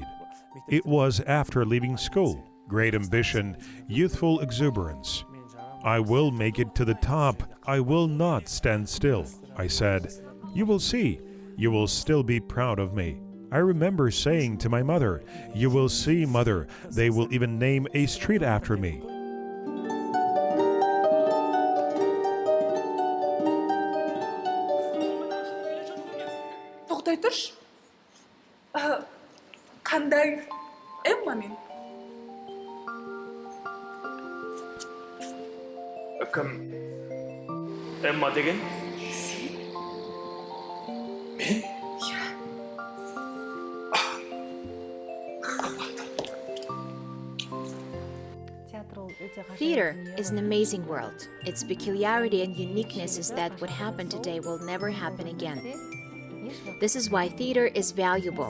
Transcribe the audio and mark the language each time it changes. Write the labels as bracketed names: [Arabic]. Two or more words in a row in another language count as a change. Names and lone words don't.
[English] It was after leaving school. Great ambition, youthful exuberance. I will make it to the top. I will not stand still. I said, you will see. You will still be proud of me. I remember saying to my mother, you will see, mother. They will even name a street after me. [Kazakh] Тоқтай тұрш. Қандай Эмма мен? Кім? Эмма деген? Мен? [English] Theater is an amazing world. Its peculiarity and uniqueness is that what happened today will never happen again. This is why theater is valuable.